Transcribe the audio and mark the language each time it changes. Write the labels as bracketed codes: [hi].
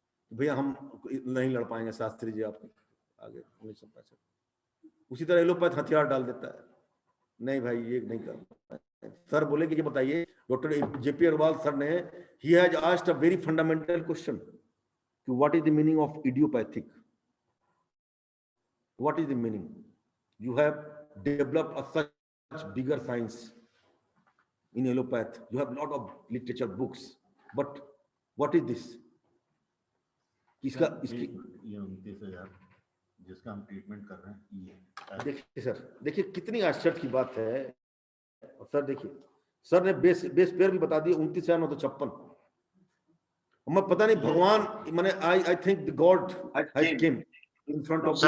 [hi] भैया हम नहीं लड़ पाएंगे शास्त्री जी आपके आगे 1965। उसी तरह एलोपैथ हथियार डाल देता है, नहीं भाई ये नहीं कर पाए। सर बोले कि ये बताइए, डॉक्टर जेपी अग्रवाल सर ने, [en] He has asked a very fundamental question कि what is the meaning of idiopathic. What is the meaning? You have developed a such bigger science in allopath, you have lot of literature books, but what is this? [hi] इसका इसकी ये 29,000 जिसका हम treatment कर रहे हैं ये। देखिए सर, देखिए कितनी आश्चर्य की बात है। और सर देखिए, सर ने बेस पेयर भी बता दिया 29,956। मैं पता नहीं भगवान, मैंने [en] I think the god has came in front of.